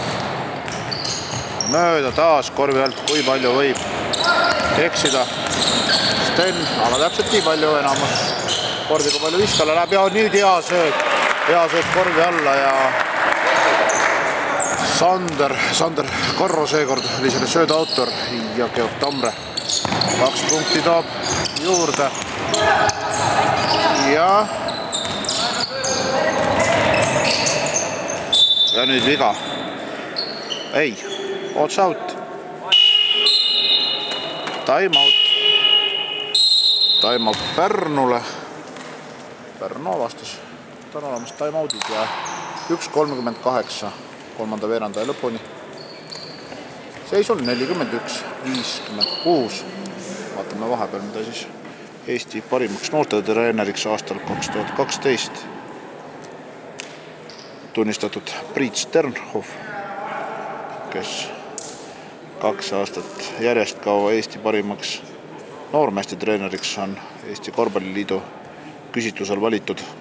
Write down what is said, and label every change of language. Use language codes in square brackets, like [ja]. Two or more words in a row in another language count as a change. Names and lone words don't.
[et] Mööda taas korvi alt, kui palju võib eksida Sten, aga täpselt nii palju enamus korvi, kui palju viskale läheb ja nüüd hea sööd korvi alla ja Sander Karro seekord oli selle sööda autor ja Georg Tamre 2 punkti toob juurde ja nüüd viga. Ei, ots out. [en] Time out [et] Pärnule. Pärnu avastas. Ta on olemas time outid ja 1.38 kolmanda veerandaja lõpuni. Seis on 41-56. Vaatame vahepeal, mida siis Eesti parimaks noortetreeneriks aastal 2012 tunnistatud Priit Sternhoff, kes 2 aastat järjest kaua Eesti parimaks noormeeste treeneriks on Eesti Korvpalliliidu küsitlusel valitud.